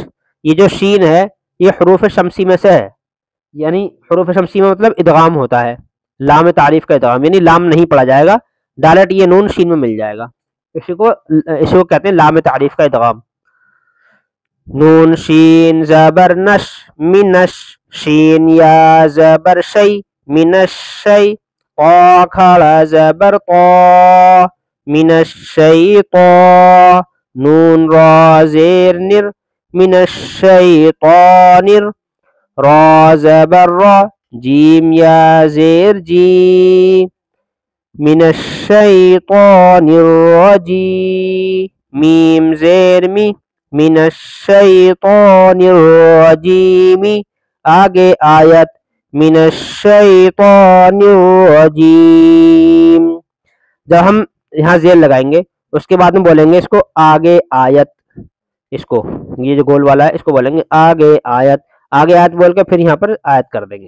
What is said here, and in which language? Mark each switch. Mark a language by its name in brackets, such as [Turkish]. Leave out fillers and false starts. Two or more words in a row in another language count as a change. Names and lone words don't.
[Urdu] یہ جو شین ہے یہ حروف شمسی میں سے ہے، یعنی حروف شمسی میں مطلب ادغام ہوتا ہے، لام تعریف کا ادغام، یعنی لام نہیں پڑھا جائے گا، ڈائریکٹ یہ نون شین میں مل جائے گا، اسی کو کہتے ہیں لام تعریف کا ادغام۔ نون شین زبر نش، منش، شین یا زبر شی، منش شی، طا کھڑا زبر طا، [Arabic] من الشیطان، [Urdu] نون را زیر نر، [Arabic] من الشیطان، [Urdu] را زبر را، جیم یا زیر جی، [Arabic] من الشیطان الرجیم، [Urdu] میم زیر می، [Arabic] من الشیطان الرجیم، [Urdu] آگے آیت [Arabic] من الشیطان الرجیم۔ [Urdu] جب ہم یہاں زیر لگائیں گے اس کے بعد میں بولیں گے اس کو آگے آیت، اس کو یہ جو گول والا ہے اس کو بولیں گے آگے آیت، آگے آیت بول کے پھر یہاں پر آیت کر دیں گے۔